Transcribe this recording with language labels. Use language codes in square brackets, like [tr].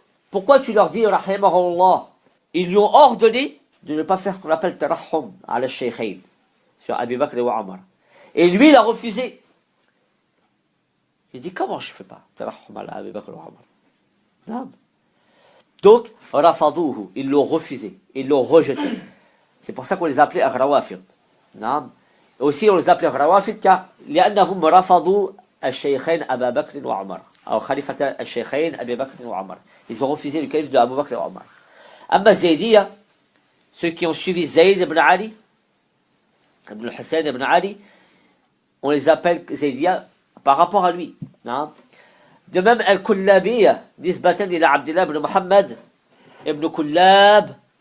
[fr] Pourquoi tu leur dis, rahimahullah? Ils lui ont ordonné de ne pas faire ce qu'on appelle [ar] tarahum ala shaykhayn, [fr] sur Abu Bakr et Omar. Et lui, il a refusé. Il dit, comment je ne fais pas tarahum ala Abu Bakr et Omar? Non. Donc, rafadouhu, ils l'ont refusé, ils l'ont rejeté. C'est pour ça qu'on les appelait Rawafid. Non. Aussi, on les appelait Rawafid car [ar] لأنهم رفضوا الشيخين أبا بكر وعمر [fr] أو خليفة الشيخين أبي بكر وعمر. Ils ont refusé le calife de Abu Bakr et Omar. Amma Zaydiya, ceux qui ont suivi Zayd ibn Ali, ibn Hussein ibn Ali, on les appelle Zaydiya par rapport à lui. Non. De même, Al-Kullabiyya, [ar] nisbatan ila [fr] Abdullah ibn Muhammad ibn Kullab.